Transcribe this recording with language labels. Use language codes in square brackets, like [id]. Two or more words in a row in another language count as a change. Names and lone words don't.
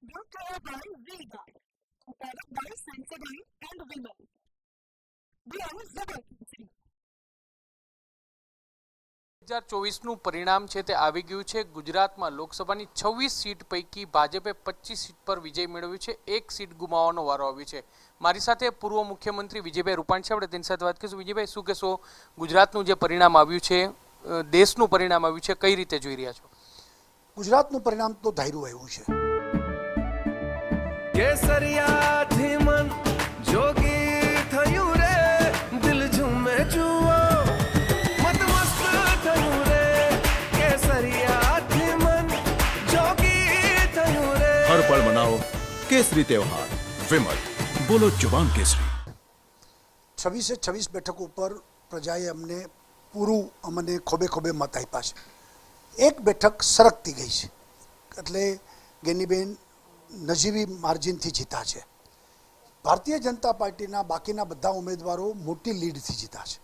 [en] brought to you by V-Guard, a product by Sensodyne and Vimal. Brand Zebra Country. [gu] 2024નું પરિણામ છે તે આવી ગયું છે। ગુજરાતમાં લોકસભાની 26 સીટ પૈકી ભાજપે 25 સીટ પર વિજય મેળવ્યો છે। એક સીટ ગુમાવવાનો વારો આવ્યો છે। મારી સાથે પૂર્વ મુખ્યમંત્રી વિજયભાઈ રૂપાણી છે, આપણે તેની સાથે વાત કરીશું। વિજયભાઈ, શું કહેશો? ગુજરાતનું જે પરિણામ આવ્યું છે, દેશનું પરિણામ આવ્યું છે, કઈ રીતે જોઈ રહ્યા છો? ગુજરાતનું પરિણામ તો ધાર્યું આવ્યું છે। કેસરિયાથી મન જોગી થયું રે, દિલ ઝૂમે જુઓ મત મસ્ત થયું રે, કેસરિયાથી મન જોગી થયું રે। [hi] हर पल मनाओ केसरी त्योहार। विमल, बोलो जुबान केसरी। [gu] 26 બેઠકો ઉપર પ્રજાએ અમને ખોબે ખોબે મત આપ્યા છે। એક બેઠક સરકતી ગઈ છે, એટલે ગેનીબેન નજીવી માર્જિનથી જીતા છે। ભારતીય જનતા પાર્ટીના બાકીના બધા ઉમેદવારો મોટી લીડથી જીતા છે।